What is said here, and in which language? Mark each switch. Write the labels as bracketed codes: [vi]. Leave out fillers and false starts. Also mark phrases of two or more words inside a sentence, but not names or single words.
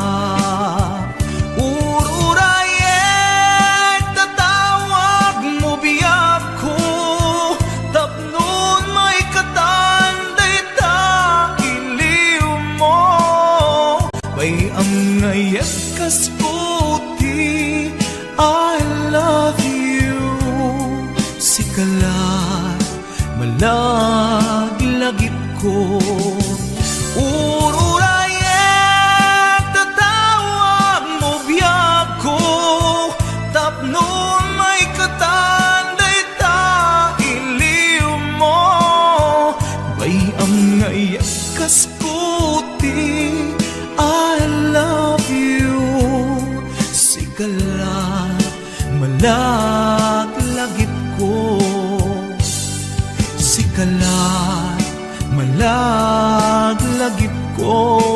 [ilo] Ururayek tatawag mo biyag ko, tapnon may katanday ta iliw mo. Bayam ngayek kas puti, [en] I love you. [ilo] Sikalat malaglagip ko. Ururayek tatawag mo biyag ko, tapnon may katanday ta iliw mo. Bayam ngayek kas puti, [en] I love you. [ilo] Sikalat malaglagip ko. Sikalat malaglagip ko.